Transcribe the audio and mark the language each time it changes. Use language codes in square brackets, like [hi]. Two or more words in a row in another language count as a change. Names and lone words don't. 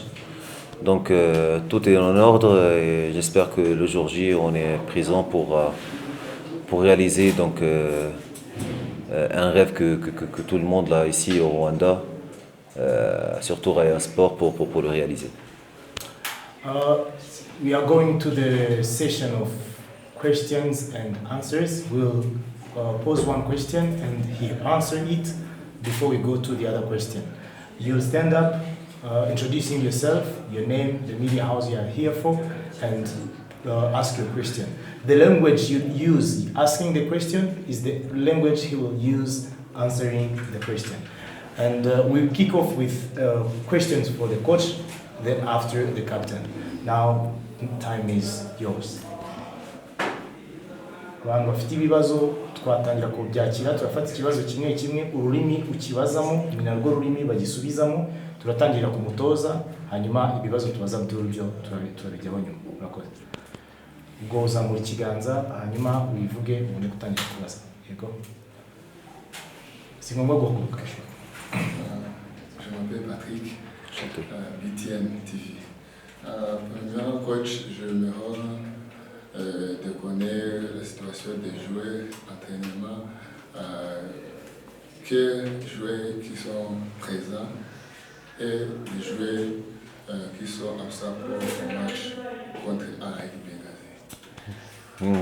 [fr] Donc tout est en ordre et j'espère que le jour J on est présent pour réaliser donc un rêve que tout le monde là ici au Rwanda, surtout Raya Sport pour le réaliser. [en] We are going to the session of questions and answers. We'll pose one question and he answer it before we go to the other question. You'll stand up, introducing yourself, your name, the media house you are here for, and ask your question. The language you use asking the question is the language he will use answering the question. And we'll kick off with questions for the coach, then after the captain. Now, time is yours. [rw] Abantu bafite ibibazo twatangira kubyakira, turafata ikibazo kimwe kimwe, ururimi ukibazamo ni narwo rurimi bagisubizamo, turatangira ku mutoza, hanyuma ibibazo tubaza by'urubyo turabijyaho nyuma. Murakoze. Ubwo uzamura ikiganza, hanyuma wivuge ubundi gutangira kubaza. Yego. Si ngombwa guhaguruka. [fr] Je m'appelle Patrick, BTN TV. Premièrement, coach, je me rends de connaître la situation des joueurs, l'entraînement, quels joueurs qui sont présents et les joueurs qui sont absents pour le match contre Al Benghazi.